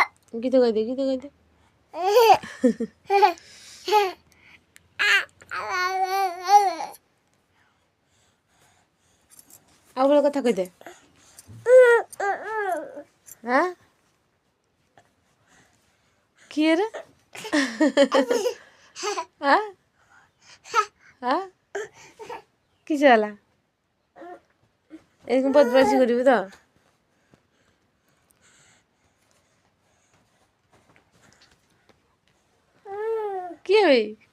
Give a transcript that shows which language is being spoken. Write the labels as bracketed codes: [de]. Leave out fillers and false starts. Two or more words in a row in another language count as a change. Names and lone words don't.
[bn] গীত গাই দে, গীত গাই দে। [or] ଆଉ ଗୋଟେ କଥା କହିଦେ। [bn] হ্যাঁ কিয়ে রে? হ্যাঁ হ্যাঁ কিসে ହେଲା? এরকম বদমাইশি করবি তো? কি হবে?